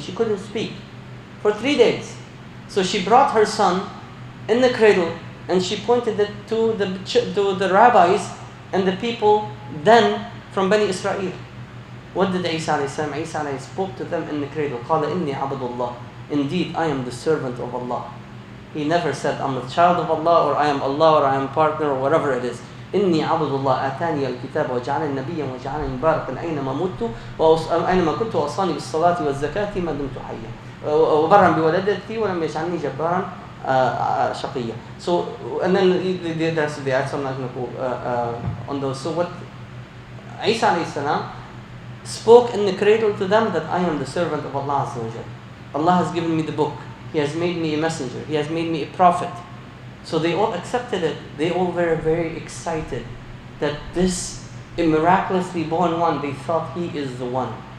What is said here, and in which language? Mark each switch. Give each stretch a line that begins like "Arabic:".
English: She couldn't speak for 3 days. So she brought her son in the cradle and she pointed it to the rabbis and the people then from Bani Israel. What did Isa alayhi salam? Isa alayhi spoke to them in the cradle.
Arabic: قال إني عبد الله.
English: Indeed, I am the servant of Allah. He never said, I'm a child of Allah, or I am Allah, or I am partner, or whatever it is.
Arabic: إني عبد الله آتاني الكتاب وجعلني نبيا وجعلني مباركا أينما مت أينما كنت وأوصاني بالصلاة والزكاة ما دمت حيا وبرا بولدتي ولم يجعلني جبارا شقيا.
English: So, and then there's the ayat, so I'm not going to go on those. So what Isa alayhi salam spoke in the cradle to them that I am the servant of Allah Azza wa Jal. Allah has given me the book. He has made me a messenger. He has made me a prophet. So they all accepted it. They all were very excited that this miraculously born one, they thought he is the one.